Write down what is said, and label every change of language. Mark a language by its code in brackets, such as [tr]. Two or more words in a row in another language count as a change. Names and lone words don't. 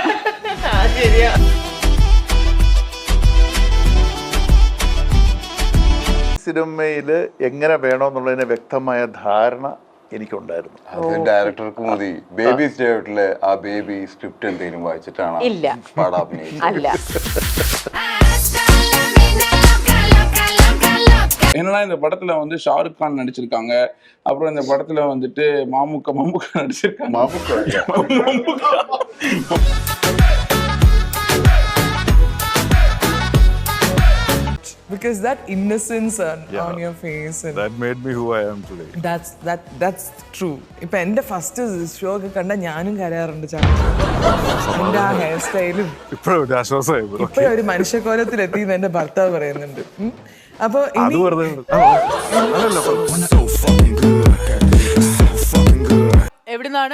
[ml] സിനിമയില് എങ്ങനെ വേണമെന്നുള്ളതിന് വ്യക്തമായ ധാരണ എനിക്കുണ്ടായിരുന്നു. അത് ഡയറക്ടർക്ക് മതി. ബേബി സ്റ്റേറ്റിലെ ആ ബേബി സ്ക്രിപ്റ്റ് എന്തെങ്കിലും വായിച്ചിട്ടാണ് പടം അഭിനയിച്ചത്. [ta] என்னன்னா இந்த படத்துல வந்து ஷாருக் கான் நடிச்சிருக்காங்க. அப்புறம் இந்த படத்துல வந்துட்டு மம்முக்கா நடிச்சிருக்காங்க. [en] Because that innocence on your face and That made me who I am today. that's true. [ml] ഇപ്പൊ എന്റെ [en] first show [ml] ഒക്കെ കണ്ട ഞാനും കരയാറുണ്ട്. എന്റെ ആ ഹെയർ സ്റ്റൈലും ഇപ്പോഴും ആശ്വാസമായി. ഇപ്പൊ ഒരു മനുഷ്യക്കോലത്തിലെത്തി എന്റെ ഭർത്താവ് പറയുന്നുണ്ട്. അപ്പൊ എവിടുന്നാണ്?